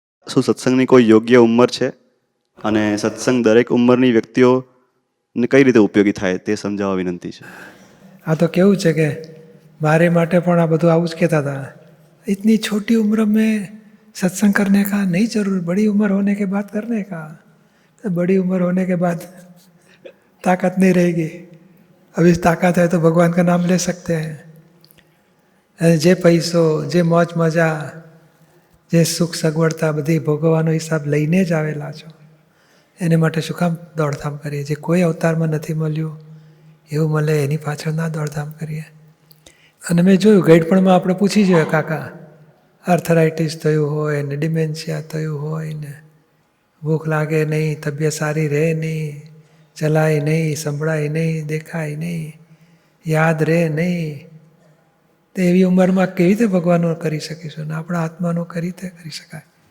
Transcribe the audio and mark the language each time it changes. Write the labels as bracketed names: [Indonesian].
[Gujarati] શું સત્સંગની કોઈ યોગ્ય ઉંમર છે અને સત્સંગ દરેક ઉંમરની વ્યક્તિઓને કઈ રીતે ઉપયોગી થાય તે સમજાવવા વિનંતી છે. આ તો કેવું છે કે મારે માટે પણ આ બધું આવું જ કહેતા હતા, [Hindi] इतनी छोटी उम्र में सत्संग करने का नहीं जरूर, बड़ी उम्र होने के बाद करने का. तो बड़ी उम्र होने के बाद ताकत नहीं रहेगी. अभी ताकत है तो भगवान का नाम ले सकते हैं. [Gujarati] જે પૈસો, જે મોજ મજા, જે સુખ સગવડતા બધી ભોગવવાનો હિસાબ લઈને જ આવેલા છો, એને માટે શું કામ દોડધામ કરીએ? જે કોઈ અવતારમાં નથી મળ્યું એવું મળે એની પાછળ ના દોડધામ કરીએ. અને મેં જોયું ગઈડપણમાં આપણે પૂછી જોઈએ, કાકા આર્થરાઇટિસ થયું હોય ને, ડિમેન્શિયા થયું હોય ને, ભૂખ લાગે નહીં, તબિયત સારી રહે નહીં, ચલાય નહીં, સંભળાય નહીં, દેખાય નહીં, યાદ રહે નહીં, તો એવી ઉંમરમાં કેવી રીતે ભગવાનનો કરી શકીશું ને આપણા આત્માનો કઈ રીતે કરી શકાય?